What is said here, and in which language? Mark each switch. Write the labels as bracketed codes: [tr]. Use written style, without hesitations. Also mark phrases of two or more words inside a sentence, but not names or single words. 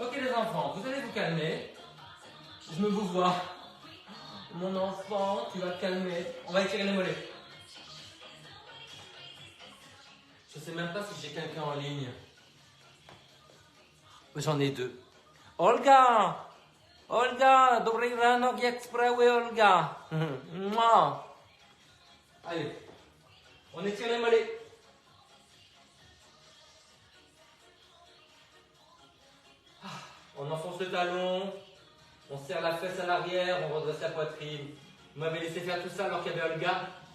[fr] Ok, les enfants, vous allez vous calmer. Je me vous vois. Mon enfant, tu vas te calmer. On va étirer les mollets. Je sais même pas si j'ai quelqu'un en ligne. J'en ai deux. Olga! Olga! [cs] Dobrý ráno, [pl] jak sprawy, [cs] Olga? [fr] Moi. Allez. On étire les mollets. On enfonce le talon. On serre la fesse à l'arrière. On redresse la poitrine. Vous m'avez laissé faire tout ça alors qu'il y avait Olga.